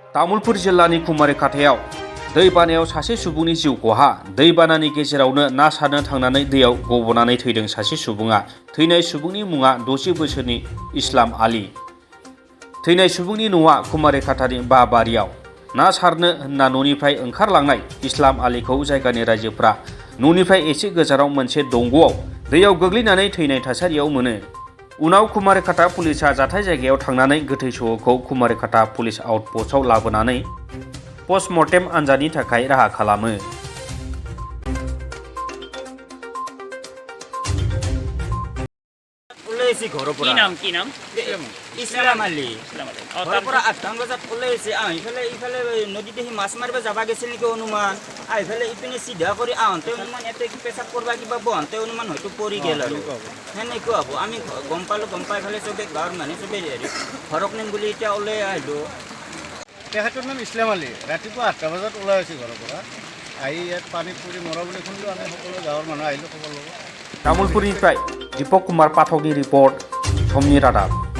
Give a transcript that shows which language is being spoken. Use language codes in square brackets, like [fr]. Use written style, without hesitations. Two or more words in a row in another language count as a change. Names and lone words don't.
[brx] तामुलपुर जिल्लानि कुमारिकाटायाव दैबानायाव सासे सुबुंनि जिउ खहा दैबानानि गेजेरावनो ना सारनो थांनानै दैयाव गबनानै थैदों सासे सुबुङा थैनाय सुबुंनि मुङा 60 बोसोरनि इस्लाम आली थैनाय सुबुंनि न'आ कुमारिकाटानि बाबारियाव ना सारनो होनना न'निफ्राय ओंखारलांनाय इस्लाम आलीखौ जायगानि रायजोफ्रा न'निफ्राय एसे गोजानाव मोनसे दंग'आव दैयाव गोग्लैनानै थैनाय थासारियाव मोनो। उनाव कुमारिकाटा पुलिसा जाथाय जायगायाव थांनानै गोथै सह'खौ कुमारिकाटा पुलिस आउटपस्टआव लाबोनानै पस्टमर्टेम आनजादनि थाखाय राहा खालामो। [as] কি নাম ইসলাম আলী ঘৰৰ পৰা 8টামান বজাত ওলাইছে ইফালে নদীতে সি মাছ মাৰিব যাব গৈছিল নেকি অনুমান ইফালে ইপিনে চিধা কৰি আহোঁতে অনুমান ইয়াতে পেচাব কৰিব কিবা বহোঁতে অনুমান হয়তো পৰি গ'ল আৰু সেনেকুৱা হ'ব। আমি গম পালোঁ, গম পাই পেলাই চবেই গাঁৱৰ মানুহ চবেই ঘৰক নিম বুলি এতিয়া ওলাই আহিলোঁ। তেখেতৰ নাম ইছলাম আলী। ৰাতিপুৱা 8টা বজাত ওলাই আহিছে ঘৰৰ পৰা আহি ইয়াত পানীত পৰি মৰা বুলি শুনিলোঁ। আমি সকলো গাঁৱৰ মানুহ আহিলোঁ খবৰ ল'ব। [brx] तामुलपुरनिफ्राय दीपक कुमार पाठकनि रिपर्ट समनि रादाब।